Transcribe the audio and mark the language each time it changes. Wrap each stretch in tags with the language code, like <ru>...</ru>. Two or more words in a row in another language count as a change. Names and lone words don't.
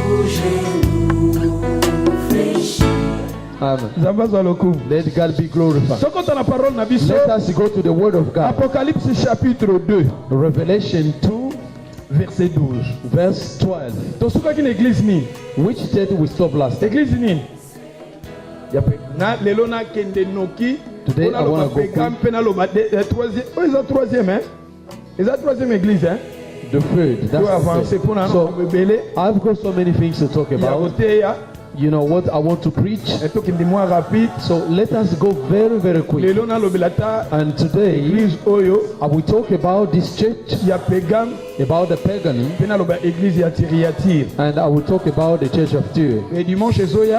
<en>Amen. Let God be glorified. Let us go to the word of God.</en> <fr>Apocalypse chapitre 2.</fr> <en>Revelation 2,</en> <fr>verset 12.</fr> <en>verse 12.</en> <ln>Tosukaki na église ni.</ln> <en>Which church we stopped last time?</en> <ln>Église ni. Na lelo na kende noki.</ln> <en>Today I want to go</en> <fr>troisième. Oh, ils ont troisième, hein? Ils ont troisième église, hein?</fr> <en>the third. That's the third. So I've got so many things to talk about. You know what I want to preach. So let us go very, very quick. And today I will talk about this church, about the pagan, and I will talk about the church of Tyre.</en>